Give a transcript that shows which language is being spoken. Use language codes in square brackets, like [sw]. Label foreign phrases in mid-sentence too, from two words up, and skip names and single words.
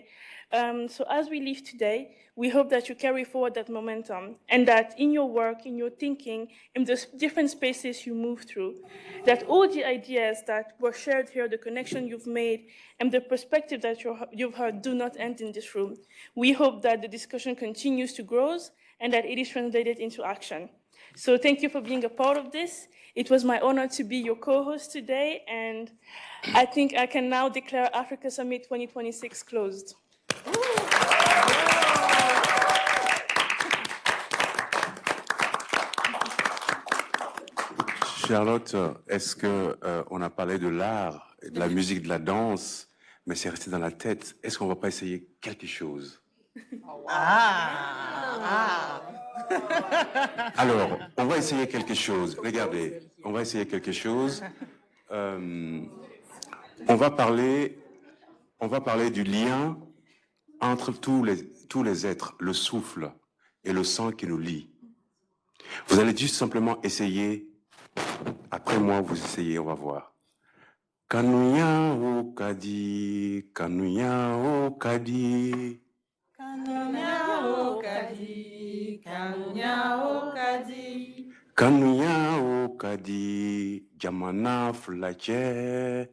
[en] So as we leave today, we hope that you carry forward that momentum, and that in your work, in your thinking, in the different spaces you move through, that all the ideas that were shared here, the connection you've made, and the perspective that you've heard do not end in this room. We hope that the discussion continues to grow and that it is translated into action. So thank you for being a part of this. It was my honor to be your co-host today, and I think I can now declare Africa Summit 2026 closed. [fr] Charlotte, est-ce qu'on a parlé de l'art, de la musique, de la danse, mais c'est resté dans la tête. Est-ce qu'on ne va pas essayer quelque chose? Alors, on va essayer quelque chose. Regardez, on va essayer quelque chose. On va parler du lien entre tous les êtres, le souffle et le sang qui nous lie. Vous allez juste simplement essayer. Après moi, vous essayez, on va voir. [bm] Kanuya o kadi, kanuya o kadi. Kanuya o kadi, kanuya o kadi. Kanuya o kadi, jamana flache.